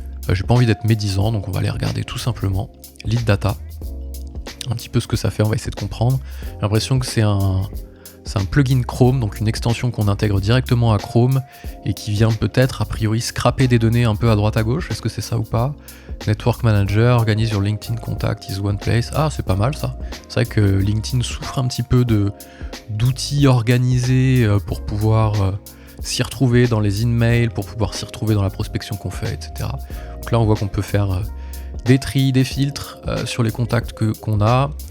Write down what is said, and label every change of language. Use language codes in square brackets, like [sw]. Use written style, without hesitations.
[fr] J'ai pas envie d'être médisant, donc on va aller regarder tout simplement. Lead Data. Un petit peu ce que ça fait, on va essayer de comprendre. J'ai l'impression que c'est un plugin Chrome, donc une extension qu'on intègre directement à Chrome et qui vient peut-être a priori scraper des données un peu à droite à gauche. Est-ce que c'est ça ou pas? [en] Network Manager, organise your LinkedIn contact is one place. [fr] Ah, c'est pas mal ça. C'est vrai que LinkedIn souffre un petit peu d'outils organisés pour pouvoir s'y retrouver dans les emails, pour pouvoir s'y retrouver dans la prospection qu'on fait, etc. Donc là, on voit qu'on peut faire des tris, des filtres sur les contacts qu'on a.